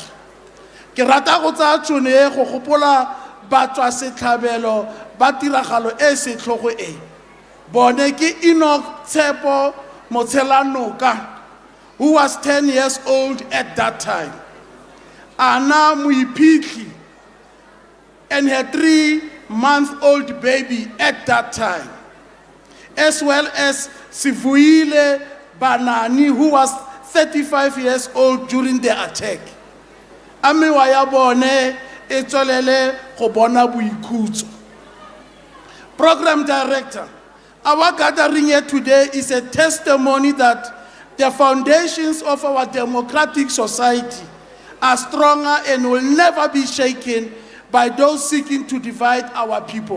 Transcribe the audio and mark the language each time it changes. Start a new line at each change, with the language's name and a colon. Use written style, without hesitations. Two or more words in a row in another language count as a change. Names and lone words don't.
Tswana: Ke rata go tsaya tšhono e go gopola batswa setlhabelo ba tiragalo e setlhogo e. Bone ke Enoch Tshepo Motshelanoka,
English: who was 10 years old at that time. Anna Muipitli and her 3-month-old baby at that time, as well as Sivuile Banani, who was 35 years old during the attack.
Tswana: Amiwa ya bone e tswelele go bona boikhutso.
English: Program director, our gathering here today is a testimony that the foundations of our democratic society are stronger and will never be shaken by those seeking to divide our people.